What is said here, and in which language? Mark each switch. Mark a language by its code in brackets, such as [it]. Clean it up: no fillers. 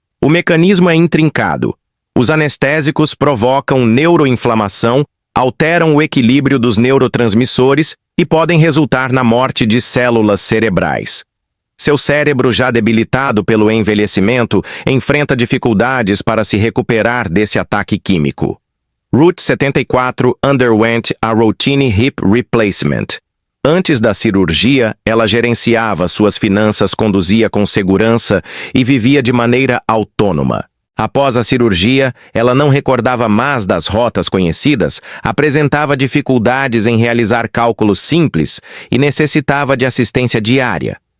[pt] O mecanismo é intrincado. Os anestésicos provocam neuroinflamação, alteram o equilíbrio dos neurotransmissores e podem resultar na morte de células cerebrais. Seu cérebro, já debilitado pelo envelhecimento, enfrenta dificuldades para se recuperar desse ataque químico. [en] Ruth, 74, underwent a routine hip replacement. [pt] Antes da cirurgia, ela gerenciava suas finanças, conduzia com segurança e vivia de maneira autônoma. Após a cirurgia, ela não recordava mais das rotas conhecidas, apresentava dificuldades em realizar cálculos simples e necessitava de assistência diária.